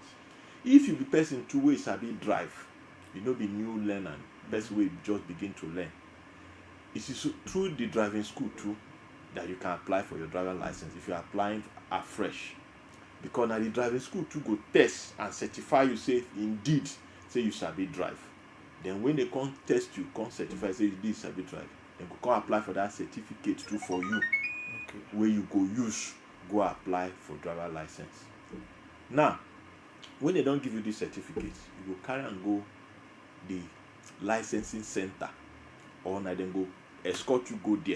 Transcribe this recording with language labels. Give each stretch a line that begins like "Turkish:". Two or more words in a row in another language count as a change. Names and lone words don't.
Nigerian Pidgin: If you be person two ways sabi drive, you no be new learner, person wey just begin to learn, it is through the driving school too that you can apply for your driver license if you are applying afresh, because na the driving school too go test and certify you say indeed say you sabi drive. Then when they come test you, come certify say you sabi drive, dem go come apply for that certificate too for you, Okay. wey you go use go apply for driver license. Now when they don give you this certificate, you go carry am go the licensing center, or na dem go escort you go there.